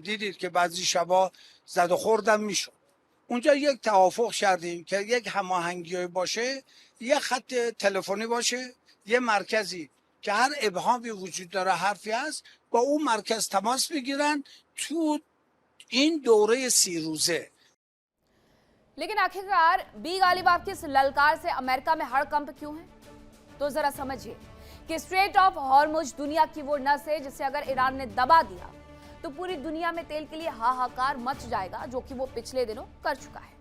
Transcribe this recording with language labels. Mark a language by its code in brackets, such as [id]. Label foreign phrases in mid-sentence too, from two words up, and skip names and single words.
[fa] دیدید که بعضی شبا زد و خوردم میشد. اونجا یک توافق کردیم که یک هماهنگی باشه، یه خط تلفنی باشه، یه مرکزی که هر ابهامی وجود داره، حرفی هست، با اون مرکز تماس بگیرن تو این دوره 30 روزه. [hi] लेकिन आखिरकार बी गालिबाफ की इस ललकार से अमेरिका में हड़कंप क्यों है? तो जरा समझिए कि स्ट्रेट ऑफ हॉर्मुज दुनिया की वो नस है जिसे अगर ईरान ने दबा दिया तो पूरी दुनिया में तेल के लिए हाहाकार मच जाएगा, जो कि वो पिछले दिनों कर चुका है।